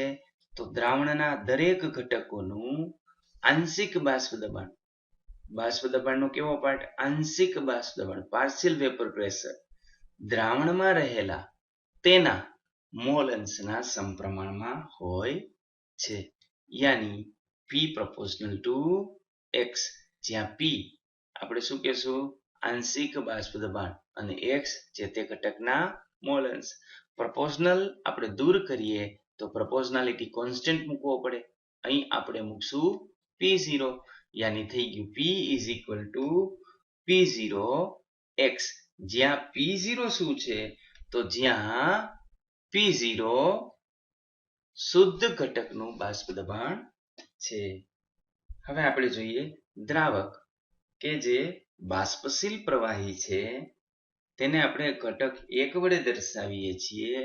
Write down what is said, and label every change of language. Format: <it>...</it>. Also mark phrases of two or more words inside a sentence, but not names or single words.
<gu>તો દ્રાવણના દરેક ઘટકોનું આંશિક બાષ્પ દબાણનો કેવો પાર્ટ? આંશિક બાષ્પ દબાણ,</gu> <en>partial vapour pressure</en> <gu>દ્રાવણમાં રહેલા તેના મોલ અંશના સમપ્રમાણમાં હોય છે. યાની</gu> <en>P proportional to X,</en> <gu>જ્યાં P આપણે શું કહેશું? આંશિક બાષ્પ દબાણ અને X જે તે ઘટકના મોલ અંશ. પ્રપોર્શનલ આપણે દૂર કરીએ તો</gu> <en>proportionality constant</en> <gu>મૂકવો પડે. અહીં આપણે મૂકશું P0, યાની થઈ ગયું</gu> <en>P is equal to P0 X,</en> <gu>જ્યાં P0 શું છે? તો જ્યાં P0 શુદ્ધ ઘટકનું બાષ્પ દબાણ છે. હવે આપણે જોઈએ દ્રાવક, કે જે બાષ્પશીલ પ્રવાહી છે તેને આપણે ઘટક 1 વડે દર્શાવીએ છીએ.</gu>